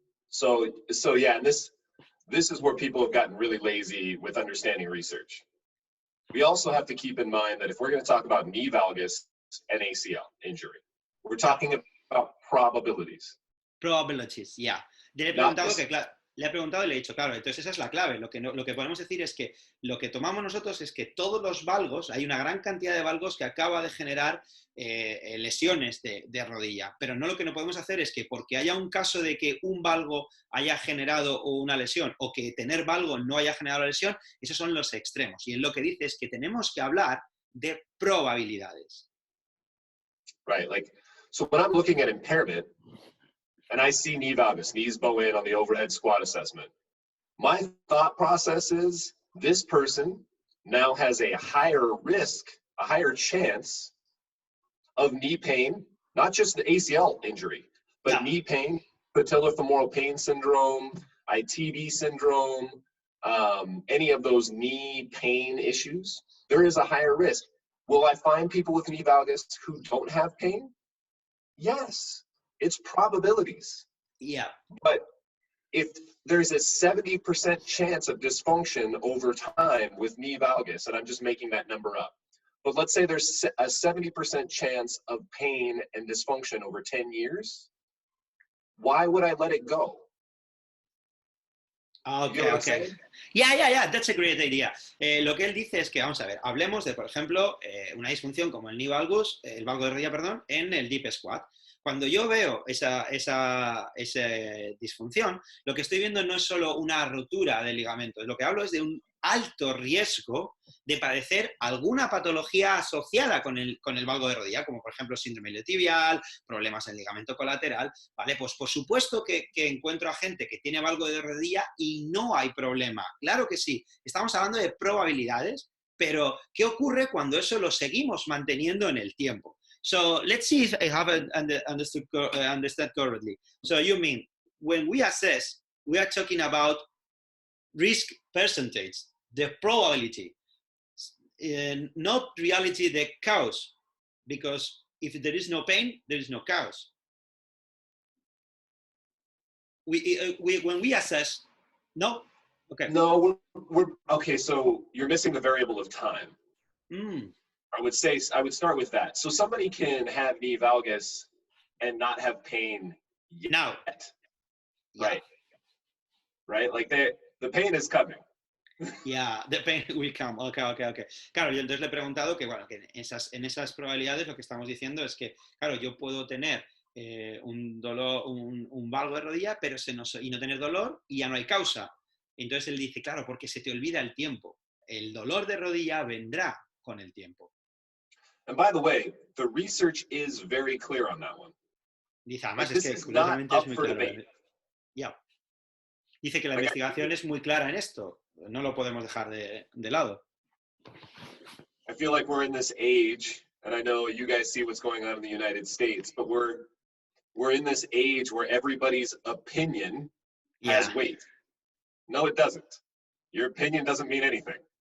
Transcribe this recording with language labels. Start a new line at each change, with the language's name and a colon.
English: So yeah, and this is where people have gotten really lazy with understanding research. We also have to keep in mind that if we're going to talk about knee valgus and ACL injury, we're talking about probabilities. Probabilities, yeah.
Spanish: Le he preguntado le he preguntado y le he dicho, claro, entonces esa es la clave. Lo que podemos decir es que lo que tomamos nosotros es que todos los valgos, hay una gran cantidad de valgos que acaba de generar lesiones de rodilla, pero no, lo que no podemos hacer es que porque haya un caso de que un valgo haya generado una lesión o que tener valgo no haya generado la lesión, esos son los extremos. Y él lo que dice es que tenemos que hablar de probabilidades.
English: Right, like, so when I'm looking at impairment, and I see knee valgus, knees bow in on the overhead squat assessment, my thought process is this person now has a higher risk, a higher chance of knee pain, not just the ACL injury, but knee pain, patellofemoral pain syndrome, ITB syndrome, any of those knee pain issues. There is a higher risk. Will I find people with knee valgus who don't have pain? Yes. It's probabilities. Yeah. But if there's a 70% chance of dysfunction over time with knee valgus, and I'm just making that number up, but let's say there's a 70% chance of pain and dysfunction over 10 years, why would I let it go? Okay. Yeah, that's a great idea.
Spanish: Lo que él dice es que, vamos a ver, hablemos de, por ejemplo, una disfunción como el knee valgus, el valgo de rodilla, perdón, en el deep squat. Cuando yo veo esa disfunción, lo que estoy viendo no es solo una rotura del ligamento, lo que hablo es de un alto riesgo de padecer alguna patología asociada con el valgo de rodilla, como por ejemplo síndrome iliotibial, problemas en el ligamento colateral, ¿vale? Pues por supuesto que encuentro a gente que tiene valgo de rodilla y no hay problema. Claro que sí, estamos hablando de probabilidades, Pero, ¿qué ocurre cuando eso lo seguimos manteniendo en el tiempo?
English: So, let's see if I have understood correctly. So, you mean, when we assess, we are talking about risk percentage, the probability, not reality, the cause, because if there is no pain, there is no cause. When we assess, no? Okay. No, we're okay, so you're missing the variable of time. I would start with that. So somebody can have knee valgus and not have pain yet. Now. Right. Yeah. Right? Like the pain is coming. Yeah, the pain will come. Okay.
Spanish: Claro, yo entonces le he preguntado que, bueno, que en esas probabilidades lo que estamos diciendo es que, claro, yo puedo tener un dolor, un valgo de rodilla, pero y no tener dolor y ya no hay causa. Entonces él dice, claro, porque se te olvida el tiempo. El dolor de rodilla vendrá con el tiempo.
English: And by the way, the research is very clear on that one.
Spanish: Dice, además es que curiosamente es muy claro.
English: Yeah.
Spanish: Dice que la investigación es muy clara en esto. No lo podemos dejar de lado.
English: I feel like we're in this age, and I know you guys see what's going on in the United States, but we're in this age where everybody's opinion has weight. No, it doesn't. Your opinion doesn't mean anything.